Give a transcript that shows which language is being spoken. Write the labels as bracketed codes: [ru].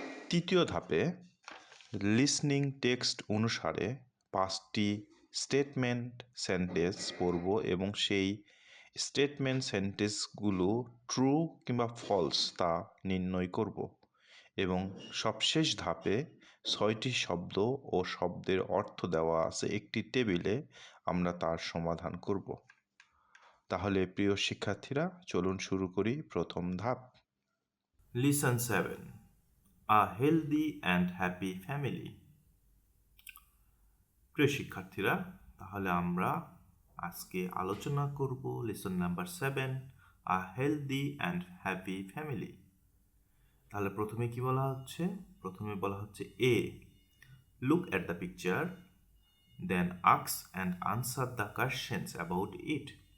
[bn] তৃতীয় ধাপে listening text অনুসারে 5টি স্টেটমেন্ট সেন্টেন্স পড়ব এবং সেই স্টেটমেন্ট সেন্টেন্সগুলো ট্রু কিংবা ফলস তা নির্ণয় করব এবং সবশেষ ধাপে 6টি শব্দ ও শব্দের অর্থ দেওয়া আছে একটি টেবিলে, আমরা তার সমাধান করব। তাহলে প্রিয় শিক্ষার্থীরা, চলুন শুরু করি প্রথম ধাপ। [en] Lesson 7. A healthy and happy family. [bn] প্রিয় শিক্ষার্থীরা, তাহলে আমরা আজকে আলোচনা করব lesson number 7, [en] A healthy and happy family. [bn] তাহলে প্রথমে কি বলা হচ্ছে? প্রথমে বলা হচ্ছে এ, [en] Look at the picture, then ask and answer the questions about it.